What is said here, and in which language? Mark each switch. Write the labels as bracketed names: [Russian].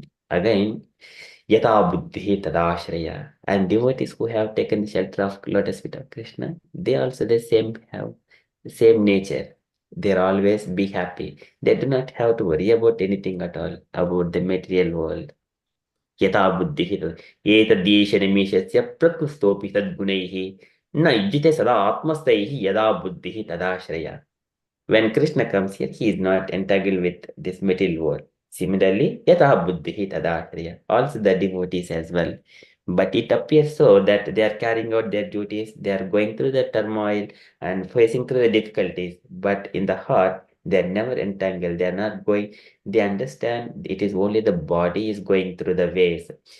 [English] Again, Yata Buddhi Tadashraya. And devotees who have taken the shelter of lotus feet of Krishna, they also have the same nature. They're always be happy. They do not have to worry about anything at all, about the material world. [Sanskrit] यथा बुद्धिः एतद्देशनिमेषस्य प्रकृस्तोऽपि तद्गुणैः न युज्यते सदा आत्मस्थैः यदा बुद्धिः तदाश्रया. [English] When Krishna comes here, he is not entangled with this material world. Similarly, [Sanskrit] yatha buddhihi tadashraya. [English] Also the devotees as well. But it appears so that they are carrying out their duties, they are going through the turmoil and facing through the difficulties. But in the heart, they are never entangled. They are not going, they understand it is only the body is going through the waves.